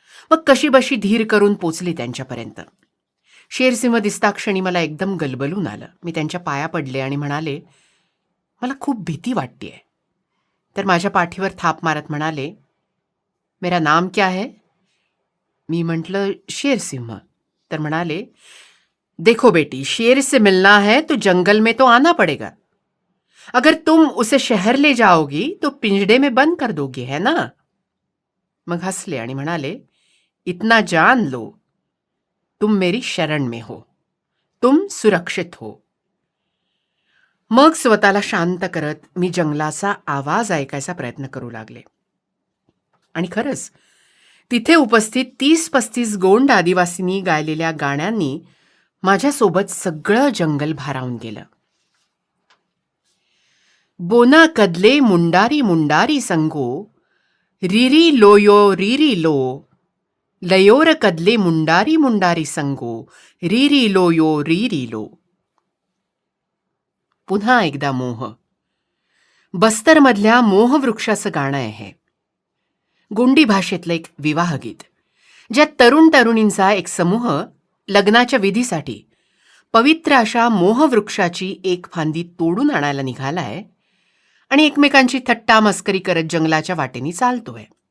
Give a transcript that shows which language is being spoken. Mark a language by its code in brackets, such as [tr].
[mr] मग कशीबशी धीर करून पोचले त्यांच्यापर्यंत. शेरसिंह दिसताक्षणी मला एकदम गलबलून आलं. मी त्यांच्या पाया पडले आणि म्हणाले, मला खूप भीती वाटतेय. तर माझ्या पाठीवर थाप मारत म्हणाले, [hi] मेरा नाम क्या है? [mr] मी म्हटलं, शेरसिंह. तर म्हणाले, [hi] देखो बेटी, शेर से मिलना है तो जंगल में तो आना पड़ेगा. अगर तुम उसे शहर ले जाओगी तो पिंजड़े में बंद कर दोगे, है ना? [mr] मग हसले आणि म्हणाले, [hi] इतना जान लो, तुम मेरी शरण में हो, तुम सुरक्षित हो. [mr] मग स्वतःला शांत करत मी जंगलाचा आवाज ऐकायचा प्रयत्न करू लागले. आणि खरंच तिथे उपस्थित 30-35 गोंड आदिवासींनी गायलेल्या गाण्यांनी माझ्यासोबत सगळं जंगल भारावून गेलं. [gon] बोना कदले मुंडारी मुंडारी संगो, रिरी लो, लयोर कदले मुंडारी मुंडारी संगो, रिरी लो. [mr] पुन्हा एकदा मोह. बस्तरमधल्या मोहवृक्षाचं गाणं आहे. गोंडी भाषेतलं एक विवाहगीत, ज्यात तरुण तरुणींचा एक समूह लग्नाच्या विधीसाठी पवित्र अशा मोहवृक्षाची एक फांदी तोडून आणायला निघालाय आणि एकमेकांची थट्टा मस्करी करत जंगलाच्या वाटेनी चालतोय.